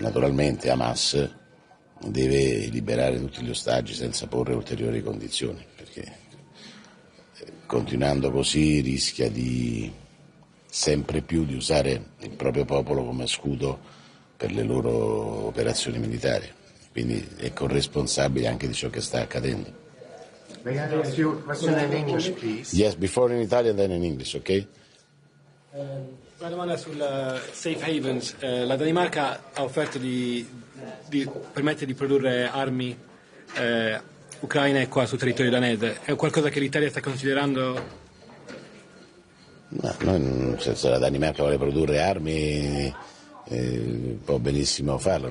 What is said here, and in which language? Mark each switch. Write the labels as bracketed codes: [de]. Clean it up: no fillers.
[it] Naturalmente Hamas deve liberare tutti gli ostaggi senza porre ulteriori condizioni, perché continuando così rischia di sempre più di usare il proprio popolo come scudo per le loro operazioni militari, quindi è corresponsabile anche di ciò che sta accadendo. [en] May I ask you a question in English, please? Yes, before in Italian, then in English, ok? [it] Una domanda sul safe havens. La Danimarca ha offerto di permette di produrre armi ucraine qua sul territorio danese. È qualcosa che l'Italia sta considerando? No, noi, se la Danimarca vuole produrre armi può benissimo farlo.